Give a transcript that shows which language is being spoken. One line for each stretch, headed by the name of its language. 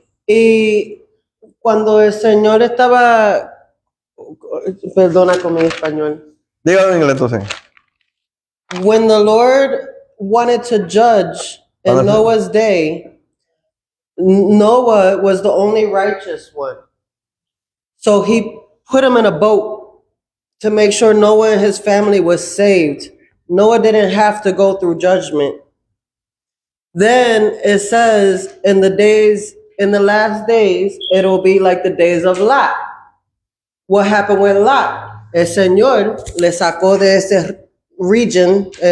Spanish: Y cuando el Señor estaba, perdona con mi español. Dígalo en inglés entonces.
English: When the Lord wanted to judge in Noah's day, Noah was the only righteous one. So he put him in a boat to make sure Noah and his family was saved. Noah didn't have to go through judgment. Then it says in the last days, it'll be like the days of Lot. What happened with Lot?
Spanish: El Señor le sacó de ese region,